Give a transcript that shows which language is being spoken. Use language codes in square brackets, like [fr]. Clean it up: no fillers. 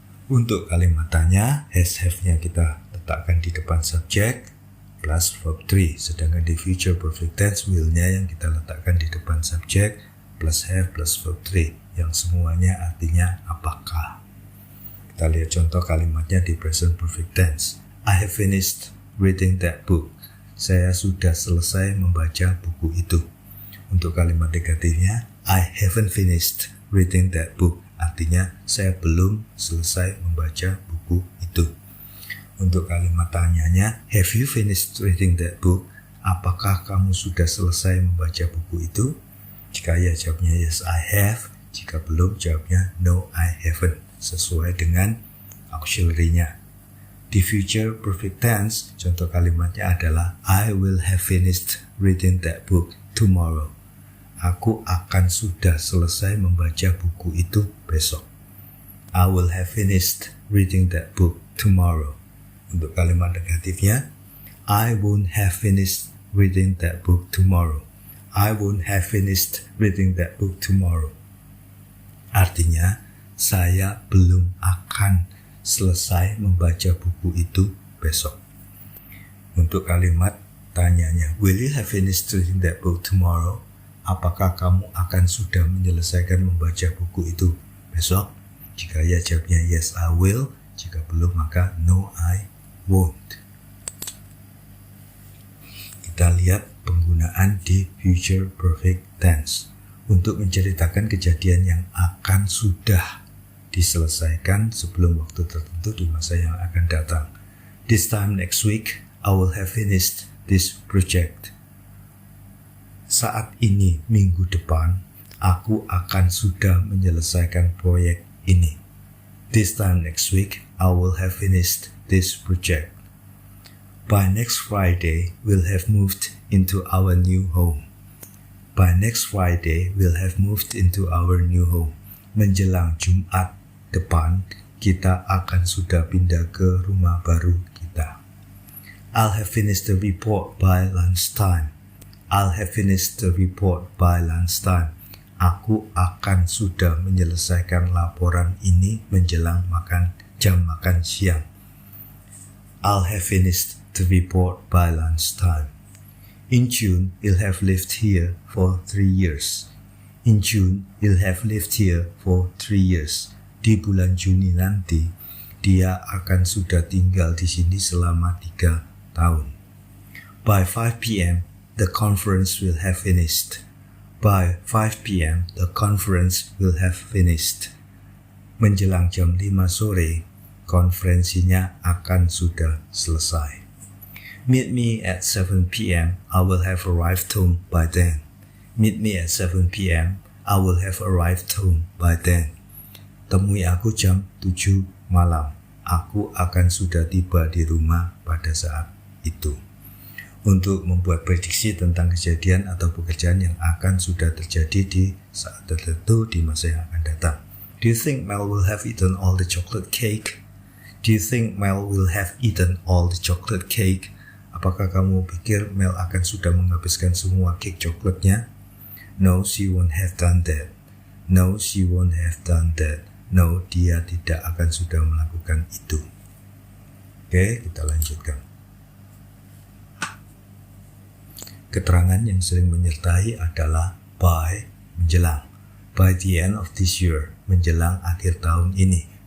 [id] Untuk kalimat tanya, has, have-nya kita letakkan di depan subject plus verb 3. Sedangkan di future perfect tense, will-nya yang kita letakkan di depan subject plus have plus verb 3. Yang semuanya artinya apakah. Kita lihat contoh kalimatnya di present perfect tense. [en] I have finished reading that book. [id] Saya sudah selesai membaca buku itu. Untuk kalimat negatifnya, [en] I haven't finished reading that book, [id] artinya saya belum selesai membaca buku itu. Untuk kalimat tanyanya, [en] have you finished reading that book? [id] Apakah kamu sudah selesai membaca buku itu? Jika ya, jawabnya [en] yes, I have. [id] Jika belum, jawabnya [en] no, I haven't, [id] sesuai dengan auxiliary-nya. Di future perfect tense, contoh kalimatnya adalah [en] I will have finished reading that book tomorrow. [id] Aku akan sudah selesai membaca buku itu besok. [en] I will have finished reading that book tomorrow. [id] Untuk kalimat negatifnya, [en] I won't have finished reading that book tomorrow. I won't have finished reading that book tomorrow. [id] Artinya, saya belum akan selesai membaca buku itu besok. Untuk kalimat tanyanya, [en] will you have finished reading that book tomorrow? [id] Apakah kamu akan sudah menyelesaikan membaca buku itu besok? Jika ya, jawabnya [en] yes, I will. [id] Jika belum, maka [en] no, I won't. [id] Kita lihat penggunaan di future perfect tense untuk menceritakan kejadian yang akan sudah diselesaikan sebelum waktu tertentu di masa yang akan datang. [en] This time next week, I will have finished this project. [id] Saat ini, minggu depan, aku akan sudah menyelesaikan proyek ini. [en] This time next week, I will have finished this project. By next Friday, we'll have moved into our new home. By next Friday, we'll have moved into our new home. [id] Menjelang Jumat depan, kita akan sudah pindah ke rumah baru kita. [en] I'll have finished the report by lunchtime. I'll have finished the report by lunchtime. [id] Aku akan sudah menyelesaikan laporan ini menjelang jam makan siang. [en] I'll have finished the report by lunchtime. In June, he'll have lived here for 3 years. In June, he'll have lived here for 3 years. [id] Di bulan Juni nanti, dia akan sudah tinggal di sini selama 3 tahun. [en] By 5 p.m., the conference will have finished. By 5 p.m., the conference will have finished. [id] Menjelang jam 5 sore, konferensinya akan sudah selesai. [en] Meet me at 7 p.m. I will have arrived home by then. Meet me at 7 p.m. I will have arrived home by then. [id] Temui aku jam 7 malam. Aku akan sudah tiba di rumah pada saat itu. Untuk membuat prediksi tentang kejadian atau pekerjaan yang akan sudah terjadi di saat tertentu di masa yang akan datang. [en] Do you think Mel will have eaten all the chocolate cake? Do you think Mel will have eaten all the chocolate cake? [id] Apakah kamu pikir Mel akan sudah menghabiskan semua cake coklatnya? [en] No, she won't have done that. No, she won't have done that. [id] No, dia tidak akan sudah melakukan itu. Oke, kita lanjutkan. Keterangan yang sering menyertai adalah by, menjelang. [en] By the end of this year, [id] menjelang akhir tahun ini.